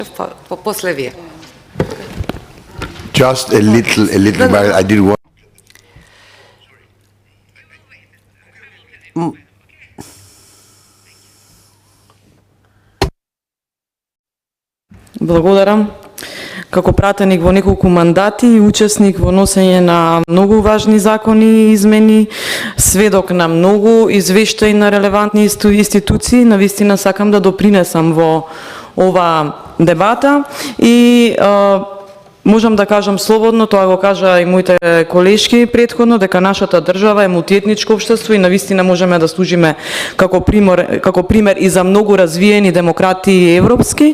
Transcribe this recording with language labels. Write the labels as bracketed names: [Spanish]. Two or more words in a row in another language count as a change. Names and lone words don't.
[Macedonian] После вие. [English] Just a little while. I didn't want. [Macedonian] Благодарам. Како пратеник во неколку мандати и учесник во носење на многу важни закони и измени, сведок на многу извештаи на релевантни институции, навистина сакам да допринесам во ова дебата и можам да кажам слободно, тоа го кажа и моите колешки претходно, дека нашата држава е мултиетничко општество и навистина можеме да служиме како пример и за многу развиени демократи европски.